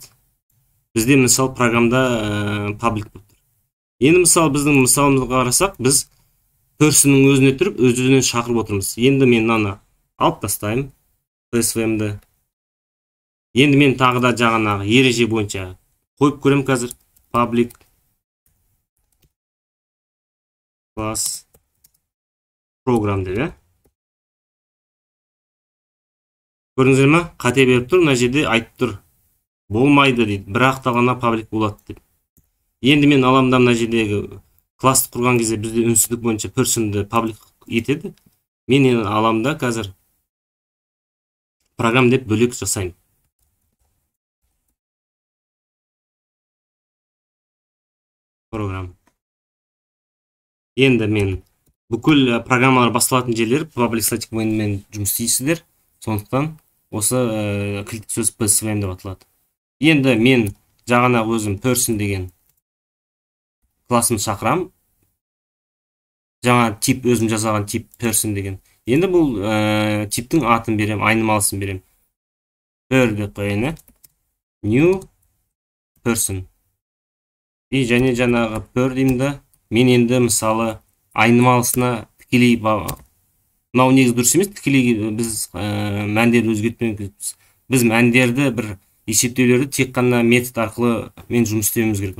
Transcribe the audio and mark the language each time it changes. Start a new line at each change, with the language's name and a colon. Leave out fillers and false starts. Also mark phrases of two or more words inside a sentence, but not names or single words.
Kazakh: Бізде мысалы программда паблик болып тұр. Енді мысалы біздің мысалымызға қарасақ, біз personның өзіне тұрып, өз-өзінен шақырып отырмыз. Енді мен мынаны алып тастаймын, PSVM-ді. Енді мен тағы да жаңағы ереже бойынша қойып көрем қазір.
English: Public class program деп.
Kazakh: Көрдіңіздер ме? Қате беріп тұр, мына жерде айтып тұр. Болмайды дейді, бірақ та ғана паблик болады деп. Енді мен аламда мына жердегі классты құрған кезде бізде үнсіздік бойынша person'ды паблик етеді. Мен енді аламда қазір программ деп бөлек жасаймын. Программ. Енді мен бүкіл программалар басталатын жерлер
English: public static voidмен
Kazakh: жұмыс істейсіздер. Сондықтан осы кілттік сөз PSVM деп аталады. Енді мен жаңа өзім person деген классымды шақырам. Жаңа тип, өзім жасаған тип person деген. Енді бұл типтің атын берем, айнымалысын берем. Per деп қояйын,
English: new person.
Kazakh: И және жаңағы per деймін да, мен енді мысалы айнымалысына тікелей, мынау негізі дұрыс емес, тікелей біз мәндерді өзгертпейміз. Біз мәндерді бір есептеулерді тек қана метод арқылы мен жұмыс істеуіміз керек.